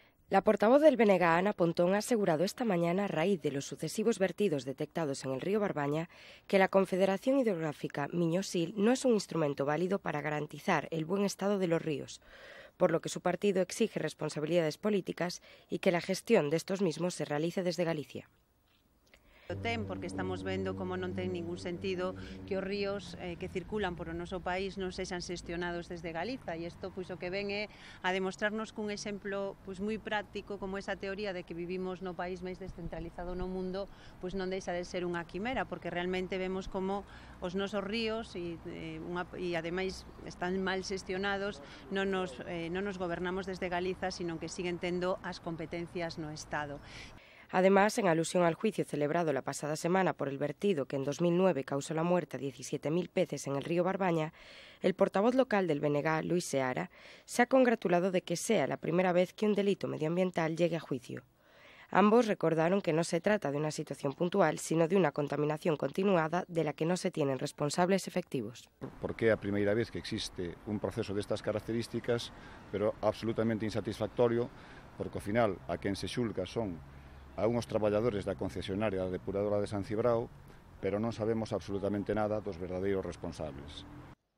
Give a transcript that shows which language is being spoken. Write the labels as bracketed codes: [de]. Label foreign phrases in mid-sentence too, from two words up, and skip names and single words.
[es] La portavoz del BNG, Ana Pontón, ha asegurado esta mañana, a raíz de los sucesivos vertidos detectados en el río Barbaña, que la Confederación Hidrográfica Miño-Sil no es un instrumento válido para garantizar el buen estado de los ríos, por lo que su partido exige responsabilidades políticas y que la gestión de estos mismos se realice desde Galicia. [gl] Porque estamos vendo como non ten ningún sentido que os ríos que circulan por o noso país non sexan xestionados desde Galiza, e isto pois o que ven é a demostrarnos cun exemplo pois moi práctico como esa teoría de que vivimos no país máis descentralizado no mundo pois non deixa de ser unha quimera, porque realmente vemos como os nosos ríos e ademais están mal xestionados, non nos gobernamos desde Galiza, sino que siguen tendo as competencias no Estado. [es] Además, en alusión al juicio celebrado la pasada semana por el vertido que en 2009 causó la muerte a 17.000 peces en el río Barbaña, el portavoz local del BNG, Luis Seara, se ha congratulado de que sea la primera vez que un delito medioambiental llegue a juicio. Ambos recordaron que no se trata de una situación puntual, sino de una contaminación continuada de la que no se tienen responsables efectivos. [gl] Porque é a primeira vez que existe un proceso destas características, pero absolutamente insatisfactorio, porque ao final a quen se xulga son a unhos traballadores da concesionaria da depuradora de San Cibrao, pero non sabemos absolutamente nada dos verdadeiros responsables.